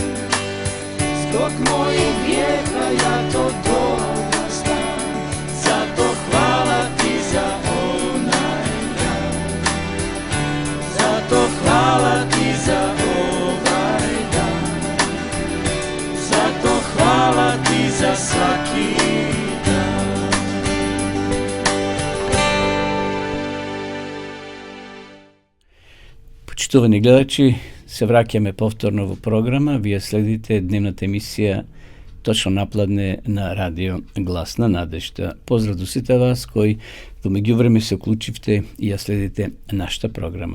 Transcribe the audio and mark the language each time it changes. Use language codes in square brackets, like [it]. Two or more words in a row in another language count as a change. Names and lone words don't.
[hr] Zbog mojih grijeha ja to dobro znam, zato hvala ti za onaj dan. Zato hvala ti za ovaj dan, zato hvala ti za svaki dan. [mk] Почитувани гледачи, се враќаме повторно во програма. Вие следите дневната емисија точно напладне на радио Гласна надежда. Поздрав до сите вас кои во меѓувреме се уклучивте и ја следите нашата програма.